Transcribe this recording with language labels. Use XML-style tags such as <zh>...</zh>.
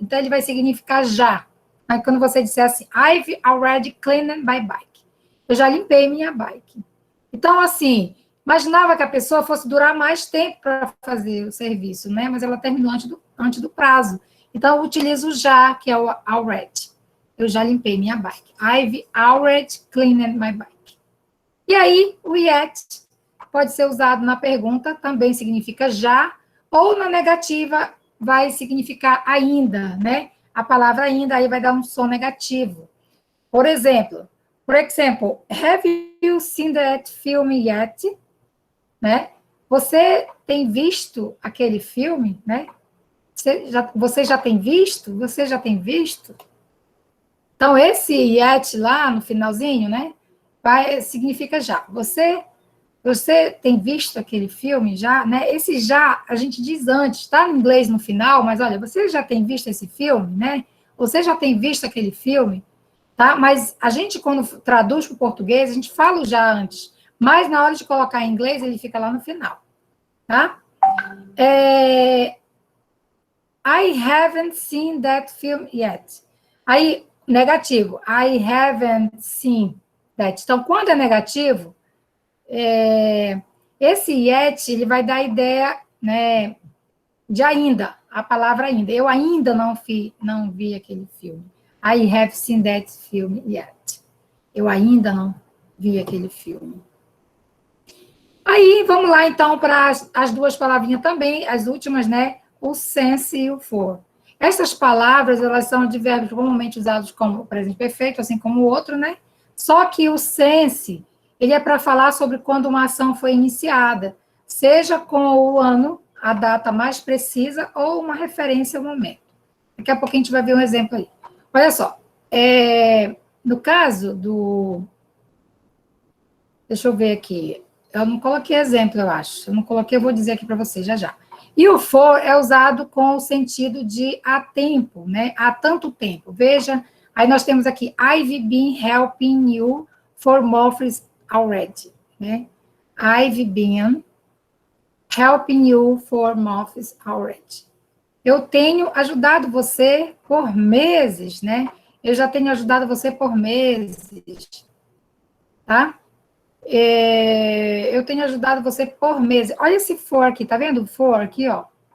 <pt>Então, ele vai significar já. Aí, quando você disser assim,</pt> <en>I've already cleaned my bike.</en> <pt>Eu já limpei minha bike. Então, assim, imaginava que a pessoa fosse durar mais tempo para fazer o serviço, né? Mas ela terminou antes do prazo. Então, eu utilizo já, que é o already. Eu já limpei minha bike.</pt> <en>I've already cleaned my bike.</en> <pt>E aí, o yet pode ser usado na pergunta, também significa já, ou na negativa vai significar ainda, né? A palavra ainda aí vai dar um som negativo. Por exemplo,</pt> <en>have you seen that film yet?</en> <pt>Né? Você tem visto aquele filme, né? Você já tem visto? Você já tem visto? Então, esse yet lá no finalzinho, né? Significa já. Você tem visto aquele filme já, né? Esse já, a gente diz antes, está em inglês no final, mas olha, você já tem visto esse filme, né? Você já tem visto aquele filme, tá? Mas a gente, quando traduz para o português, a gente fala o já antes, mas na hora de colocar em inglês, ele fica lá no final, tá?</pt> <en>I haven't seen that film yet.</en> <pt>Aí, negativo,</pt> <en>I haven't seen that.</en> <pt>Então, quando é negativo, esse yet, ele vai dar a ideia, né, de ainda, a palavra ainda. Eu ainda não vi aquele filme.</pt> <en>I have seen that film yet.</en> <pt>Eu ainda não vi aquele filme. Aí, vamos lá, então, para as duas palavrinhas também, as últimas, né, o since e o for. Essas palavras, elas são advérbios comumente usados como presente perfeito, assim como o outro, né? Só que o since, ele é para falar sobre quando uma ação foi iniciada, seja com o ano, a data mais precisa, ou uma referência ao momento. Daqui a pouquinho a gente vai ver um exemplo aí. Olha só, no caso do... Deixa eu ver aqui. Eu não coloquei exemplo, eu acho. Eu não coloquei, eu vou dizer aqui para vocês já já. E o for é usado com o sentido de há tempo, né? Há tanto tempo. Veja, aí nós temos aqui,</pt> <en>I've been helping you for months already,</en> <pt>né?</pt> <en>I've been helping you for months already.</en> <pt>Eu tenho ajudado você por meses, né? Eu já tenho ajudado você por meses, tá? Eu tenho ajudado você por meses. Olha esse for aqui, tá vendo? For aqui, ó.</pt>